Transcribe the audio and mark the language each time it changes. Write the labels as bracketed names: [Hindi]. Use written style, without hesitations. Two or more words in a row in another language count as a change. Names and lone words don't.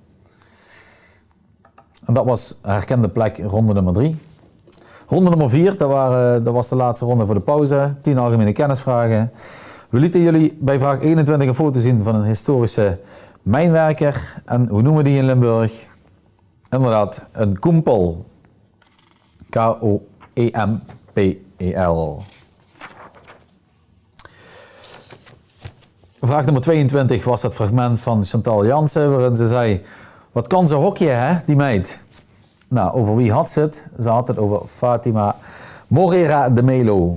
[Dutch] En dat was herkende plek ronde nummer 3. Ronde nummer 4, dat was de laatste ronde voor de pauze. 10 algemene kennisvragen. We lieten jullie bij vraag 21 een foto zien van een historische mijnwerker. En hoe noemen we die in Limburg? Inderdaad, een koempel. K-O-E-M-P-E-L. Vraag nummer 22 was het fragment van Chantal Jansen, waarin ze zei: wat kan ze hockeyen, hè, die meid? Nou, over wie had ze het? Ze had het over Fatima Moreira de Melo.